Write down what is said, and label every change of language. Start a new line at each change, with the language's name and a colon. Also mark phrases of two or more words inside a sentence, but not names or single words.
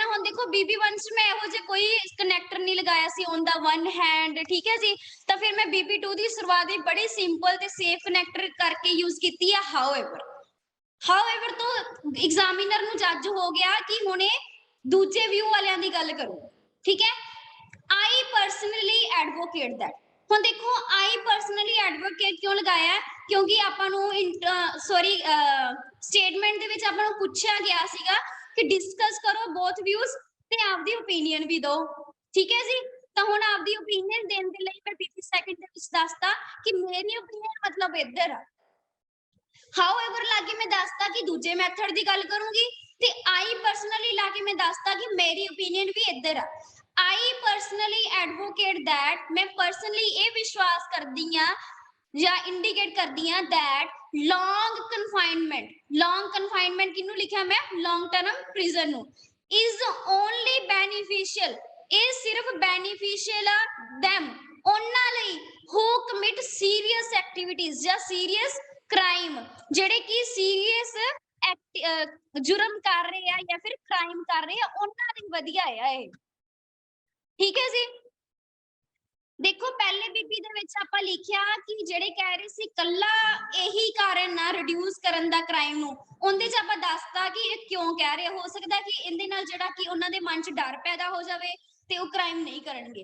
Punjabi: ਹੁਣ ਦੇਖੋ BB1 ਚ ਮੈਂ ਇਹੋ ਜਿਹੇ ਕੋਈ ਕਨੈਕਟਰ ਨਹੀਂ ਲਗਾਇਆ ਸੀ
English: on the one hand,
Punjabi: ਠੀਕ ਹੈ ਜੀ। ਤਾਂ ਫਿਰ ਮੈਂ BB2 ਦੀ ਸ਼ੁਰੂਆਤ ਵੀ ਬੜੀ ਸਿੰਪਲ ਤੇ
English: safe connector
Punjabi: ਕਰਕੇ ਯੂਜ਼ ਕੀਤੀ ਹੈ। ਹਾਊਐਵਰ ਤੋਂ ਐਗਜ਼ਾਮੀਨਰ ਨੂੰ ਜੱਜ ਹੋ ਗਿਆ ਕਿ ਹੁਣੇ ਦੂਜੇ ਵਿਊ ਵਾਲਿਆਂ ਦੀ ਗੱਲ ਕਰੋ, ਠੀਕ ਹੈ।
English: I personally advocate that।
Punjabi: ਹੁਣ ਦੇਖੋ
English: I personally advocate
Punjabi: ਕਿਉਂ ਲਗਾਇਆ, ਕਿਉਂਕਿ ਆਪਾਂ ਨੂੰ ਸਟੇਟਮੈਂਟ ਦੇ ਵਿੱਚ ਆਪਾਂ ਨੂੰ ਪੁੱਛਿਆ ਗਿਆ ਸੀਗਾ ਕਿ ਡਿਸਕਸ ਕਰੋ
English: both views
Punjabi: ਤੇ ਆਪਦੀ ਓਪੀਨੀਅਨ ਵੀ ਦਿਓ, ਠੀਕ ਹੈ ਜੀ। ਤਾਂ ਹੁਣ ਆਪਦੀ ਓਪੀਨੀਅਨ ਦੇਣ ਦੇ ਲਈ ਮੈਂ 20 ਸੈਕਿੰਡ ਦੇ ਵਿੱਚ ਦੱਸਤਾ ਕਿ ਮੇਰੀ ਓਪੀਨੀਅਨ ਮਤਲਬ ਇੱਧਰ ਆ। ਹਾਊਐਵਰ ਲਾ ਕੇ ਮੈਂ ਦੱਸਤਾ ਕਿ ਦੂਜੇ ਮੈਥਡ ਦੀ ਗੱਲ ਕਰੂੰਗੀ ਤੇ
English: I personally
Punjabi: ਲਾ ਕੇ ਮੈਂ ਦੱਸਤਾ ਕਿ ਮੇਰੀ ਓਪੀਨੀਅਨ ਵੀ ਇੱਧਰ ਆ।
English: I personally advocate that,
Punjabi: ਮੈਂ ਪਰਸਨਲੀ ਇਹ ਵਿਸ਼ਵਾਸ ਕਰਦੀ ਆ ਜਾਂ ਇੰਡੀਕੇਟ ਕਰਦੀ ਆ
English: that long
Punjabi: confinement ਕਿਹਨੂੰ ਲਿਖਿਆ ਮੈਂ,
English: long term prison
Punjabi: ਨੂੰ,
English: is only beneficial,
Punjabi: ਇਹ ਸਿਰਫ beneficial ਆ them, ਉਹਨਾਂ ਲਈ
English: who commit serious activities
Punjabi: ਜਾਂ
English: serious crime,
Punjabi: ਜਿਹੜੇ ਕਿ ਸੀਰੀਅਸ ਜੁਰਮ ਕਰ ਰਹੇ ਆ ਜਾਂ ਫਿਰ ਕ੍ਰਾਈਮ ਕਰ ਰਹੇ ਆ, ਉਹਨਾਂ ਲਈ ਵਧੀਆ ਆ ਇਹ, ਠੀਕ ਹੈ ਜੀ। ਦੇਖੋ ਪਹਿਲੇ ਬੀਪੀ ਦੇ ਵਿੱਚ ਆਪਾਂ ਲਿਖਿਆ ਕਿ ਜਿਹੜੇ ਕਹਿ ਰਹੇ ਸੀ ਕੱਲਾ ਇਹੀ ਕਾਰਨ ਨਾ ਰਿਡਿਊਸ ਕਰਨ ਦਾ ਕ੍ਰਾਈਮ ਨੂੰ, ਉਹਦੇ ਚ ਆਪਾਂ ਦੱਸਤਾ ਕਿ ਇਹ ਕਿਉਂ ਕਹਿ ਰਹੇ, ਹੋ ਸਕਦਾ ਕਿ ਇਹਦੇ ਨਾਲ ਜਿਹੜਾ ਕਿ ਉਹਨਾਂ ਦੇ ਮਨ ਚ ਡਰ ਪੈਦਾ ਹੋ ਜਾਵੇ ਤੇ ਉਹ ਕ੍ਰਾਈਮ ਨਹੀਂ ਕਰਨਗੇ।